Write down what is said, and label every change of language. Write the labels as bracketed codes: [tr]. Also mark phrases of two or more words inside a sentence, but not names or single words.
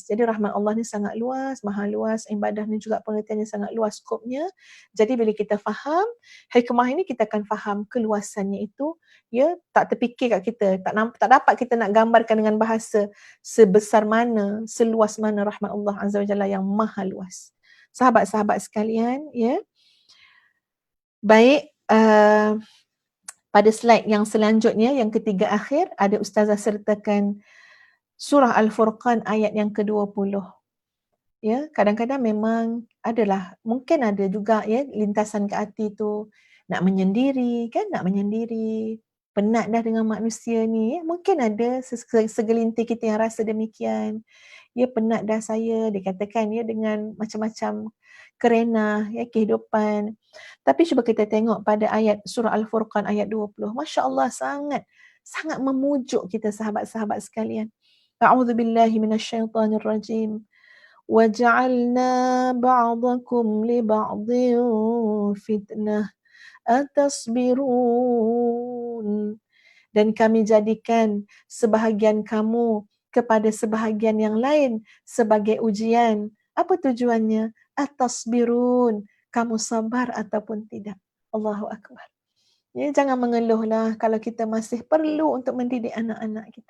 [ms] Jadi rahmat Allah ni sangat luas, maha luas, ibadah ni juga pengertiannya sangat luas skopnya. Jadi bila kita faham hikmah ini, kita akan faham keluasannya itu, ya, tak terfikir kat kita, tak dapat kita nak gambarkan dengan bahasa sebesar mana, seluas mana rahmat Allah [ar] عز وجل [ms] yang maha luas. Sahabat-sahabat sekalian, ya. Baik, pada slide yang selanjutnya, yang ketiga akhir, ada Ustazah sertakan Surah Al-Furqan ayat yang ke-20. Ya, kadang-kadang memang adalah, mungkin ada juga ya lintasan ke hati tu nak menyendiri kan, nak menyendiri, penat dah dengan manusia ni ya. Mungkin ada segelintir kita yang rasa demikian. Ya, penat dah saya, dikatakan ya, dengan macam-macam kerenah ya kehidupan. Tapi cuba kita tengok pada ayat surah Al-Furqan ayat 20. [ar] ما شاء الله, [ms] sangat memujuk kita sahabat-sahabat sekalian. [ar] أعوذ بالله من الشيطان الرجيم. وَجَعَلْنَا بَعْضَكُمْ لِبَعْضٍ فِتْنَةً أَتَصْبِرُونَ. [ms] Dan kami jadikan sebahagian kamu kepada sebahagian yang lain sebagai ujian. Apa tujuannya? Atasbirun. Kamu sabar ataupun tidak. [ar] الله أكبر. [ms] Ya, jangan mengeluhlah kalau kita masih perlu untuk mendidik anak-anak kita.